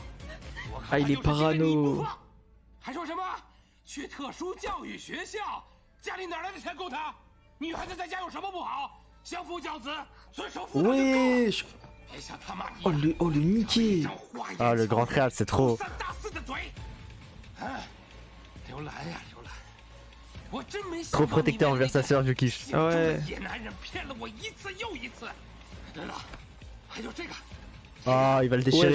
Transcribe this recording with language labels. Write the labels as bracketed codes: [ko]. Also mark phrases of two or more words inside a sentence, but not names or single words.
[zh] 我看他就是因为你不放，还说什么去特殊教育学校，家里哪来的钱供他？女孩子在家有什么不好？相夫教子，遵守妇道就够了。 [fr] Wesh. Oh le niqué. Ah le grand frère c'est trop. Trop protecteur envers sa sœur je kiffe. Ouais. Ah il va le déchirer